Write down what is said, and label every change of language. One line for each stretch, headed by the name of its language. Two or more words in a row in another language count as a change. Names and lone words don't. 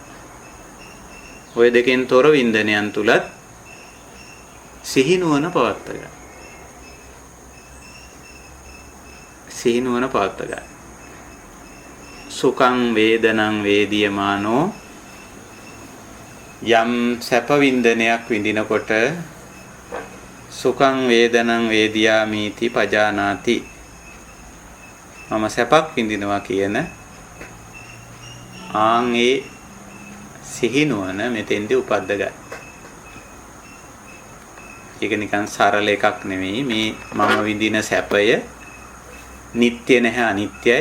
Sinhala: ඔය දෙකෙන් තොර වින්දනයන් තුලත් සිහිනුවන පවත්ත ගන්න. සිහිනුවන පවත්ත ගන්න.
Pali: සුඛං වේදනං වේදියමානෝ
Sinhala: යම් සැප වින්දනයක් විඳිනකොට
Pali: සුඛං වේදනං වේදියාමිති පජානාති.
Sinhala: මම සැපක් විඳිනවා කියන ආන්ගේ සිහිනුවන මෙතෙන්දී උපද්ද ගන්න. ඒක නිකන් සරල එකක් නෙමෙයි. මේ මම විඳින සැපය නিত্য නැහැ, අනිත්‍යයි.